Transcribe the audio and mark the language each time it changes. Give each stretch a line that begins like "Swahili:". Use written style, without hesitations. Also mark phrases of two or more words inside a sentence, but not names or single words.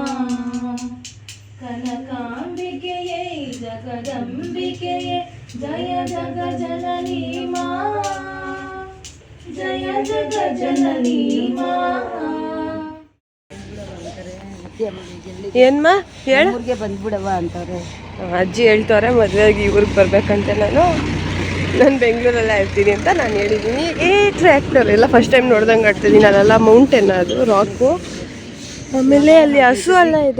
Kannada: ಕನಕಾಂಬಿಕೆಯೇ ಜಗದಂಬಿಕೆಯೇ ಜಯ ಜಗ ಜನನೀ ಮಾ ಜಯ ಜಗ ಜನನೀ ಮಾ. ಏನ್ಮ ಹೇಳ, ಊರಿಗೆ ಬಂದ್ಬಿಡವ ಅಂತವ್ರೆ. ಅಜ್ಜಿ ಹೇಳ್ತವ್ರೆ ಮದುವೆಯಾಗಿ ಊರಿಗೆ ಬರ್ಬೇಕಂತೆ. ನಾನು ಬೆಂಗಳೂರಲ್ಲೇ ಇರ್ತೀನಿ ಅಂತ ನಾನು ಹೇಳಿದ್ದೀನಿ. ಟ್ರ್ಯಾಕ್ಟರ್ ಎಲ್ಲ
English: first time
Kannada: ನೋಡ್ದಂಗೆ ಆಡ್ತಿದ್ದೀನಿ. ಅಲ್ಲೆಲ್ಲ ಮೌಂಟೇನ್, ಅದು ರಾಕು. ಆಮೇಲೆ ಅಲ್ಲಿ ಹಸು ಎಲ್ಲ ಇದೆ.